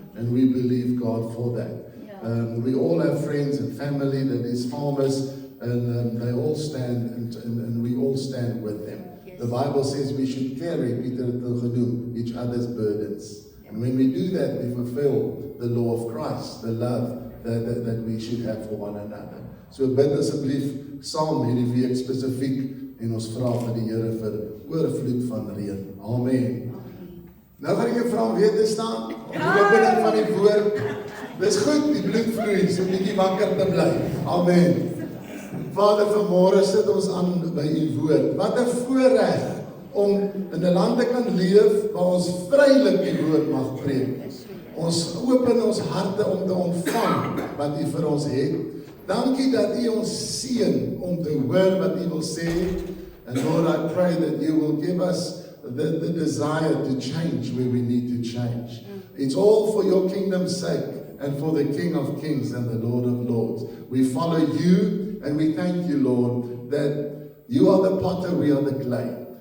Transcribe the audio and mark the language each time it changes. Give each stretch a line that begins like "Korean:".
English: And we believe God for that. We all have friends and family that is farmers, and they all stand and we all stand with them. The Bible says we should carry,
Afrikaans: Peter het genoem,
English: each other's burdens. And when we do that, we fulfill the law of Christ, the love that we should have for one another.
Afrikaans: So bid asseblief saam hierdie week spesifiek en ons vra vir die Here vir oorvloed van reën. Amen. Nou gaan ek jou vra om weer te staan, om die opening van die woord. Dis goed, die bloed vloei, so 'n bietjie wakker te bly. Amen. Vader, vanmôre sit ons aan by U woord. Wat 'n voorreg om in 'n land te kan leef waar ons vrylik die woord mag preek. Ons open ons harte om te ontvang wat U vir ons het. Dankie dat U ons seën om te hoor wat U wil sê.
English: And Lord, I pray that You will give us the desire to change where we need to change. It's all for your kingdom's sake and for the King of Kings and the Lord of Lords. We follow you and we thank you, Lord, that you are the potter, we are the clay.